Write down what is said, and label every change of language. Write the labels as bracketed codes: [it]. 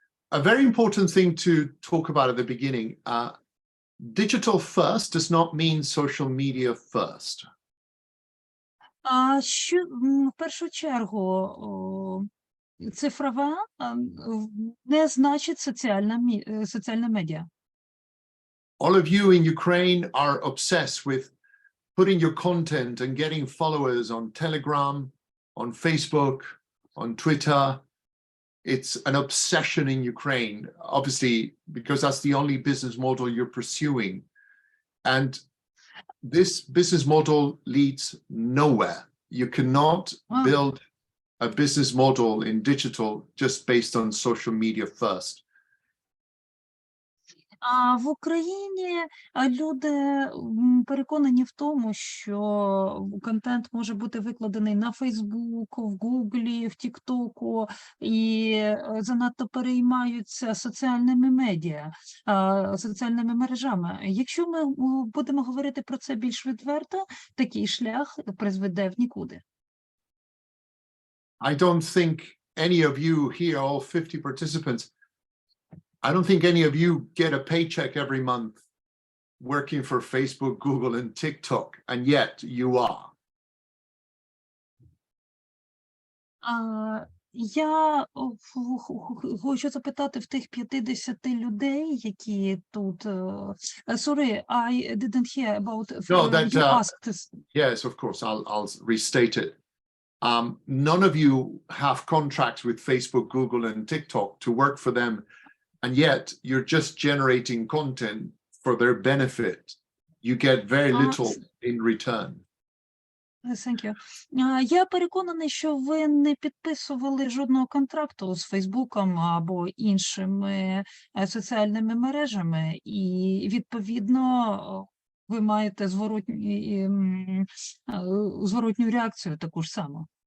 [en] A very important thing to talk about at the beginning, digital first does not mean social media first. [uk] Що в першу чергу цифрове не значить соціальне медіа. [en] All of you in Ukraine are obsessed with putting your content and getting followers on Telegram, on Facebook, on Twitter. It's an obsession in Ukraine, obviously, because that's the only business model you're pursuing. And this business model leads nowhere. You cannot build a business model in digital just based on social media first. [uk] А в Україні люди переконані в тому, що контент може бути викладений на Фейсбуку, в Гуглі, в Тіктоку, і занадто переймаються соціальними медіа, соціальними мережами. Якщо ми будемо говорити про це більш відверто, такий шлях призведе в нікуди. [en] I don't think any of you here, all 50 participants, I don't think any of you get a paycheck every month working for Facebook, Google, and TikTok, and yet you are. [uk] Я хочу запитати в тих 50 людей, які тут... [en] Sorry, I didn't hear about... No, that, you asked us. Yes, of course, I'll restate it. None of you have contracts with Facebook, Google, and TikTok to work for them, and yet you're just generating content for their benefit. You get very little in return. Thank you. [uk] Я переконаний, що ви не підписували жодного контракту з Фейсбуком або іншими соціальними мережами, і, відповідно, ви маєте зворотню реакцію таку ж саму.